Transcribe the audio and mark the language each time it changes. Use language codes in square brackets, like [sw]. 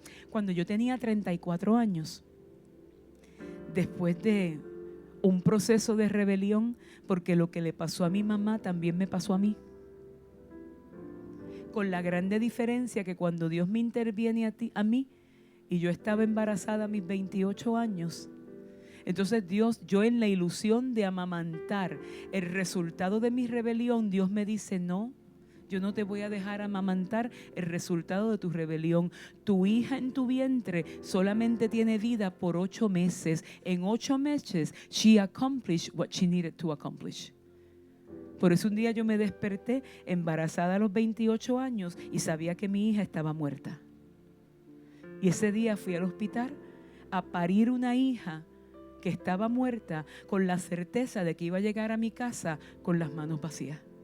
[es] Cuando yo tenía 34 años, después de un proceso de rebelión, porque lo que le pasó a mi mamá también me pasó a mí, con la grande diferencia que cuando Dios me interviene a mí, y yo estaba embarazada a mis 28 años, entonces Dios, yo en la ilusión de amamantar el resultado de mi rebelión, Dios me dice: no, yo no te voy a dejar amamantar el resultado de tu rebelión. Tu hija en tu vientre solamente tiene vida por 8 meses. En 8 meses, [en] she accomplished what she needed to accomplish. [es] Por eso un día yo me desperté embarazada a los 28 años y sabía que mi hija estaba muerta. Y ese día fui al hospital a parir una hija que estaba muerta, con la certeza de que iba a llegar a mi casa con las manos vacías.